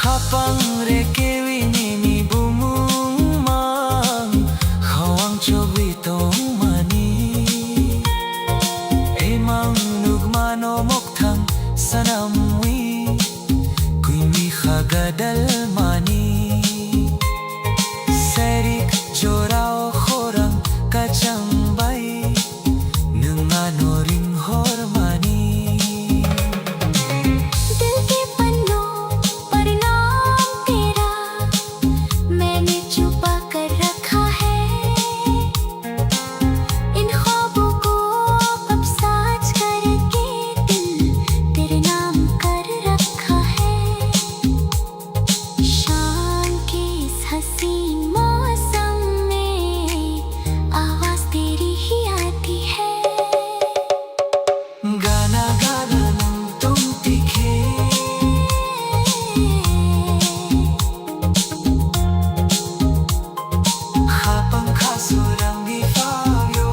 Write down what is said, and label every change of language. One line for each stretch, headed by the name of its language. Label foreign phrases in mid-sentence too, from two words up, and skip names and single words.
Kok Borok: habang rekewi bumumang hawang chobitong mani emang nugmano moktang sanamwi kuimi khagadal mani serik jorao khorang kachambay nungano ring hormani
Hindi: दिल के पन्नों पर नाम तेरा मैंने छुपा कर रखा है इन ख्वाबों को अब साज करके दिल तेरे नाम कर रखा है शाम के इस हसीन मौसम में आवाज तेरी ही आती है गाना गाना
Kok Borok: nang tung tikhe habang kasurangi fayo